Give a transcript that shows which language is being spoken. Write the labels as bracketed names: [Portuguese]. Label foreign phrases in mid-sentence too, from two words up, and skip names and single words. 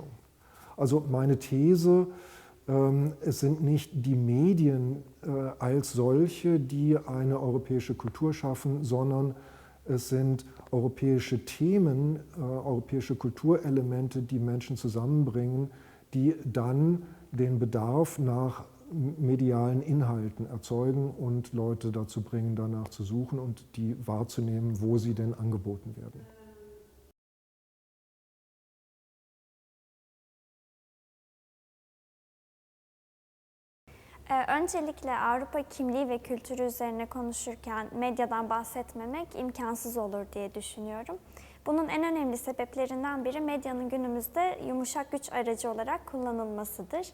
[German] Also meine These, es sind nicht die Medien als solche, die eine europäische Kultur schaffen, sondern es sind europäische Themen, europäische Kulturelemente, die Menschen zusammenbringen, die dann den Bedarf nach medialen Inhalten erzeugen und Leute dazu bringen, danach zu suchen und die wahrzunehmen, wo sie denn angeboten werden. [Turkish] Öncelikle Avrupa kimliği ve kültürü üzerine konuşurken medyadan bahsetmemek imkansız olur diye düşünüyorum. Bunun en önemli sebeplerinden biri medyanın günümüzde yumuşak güç aracı olarak kullanılmasıdır.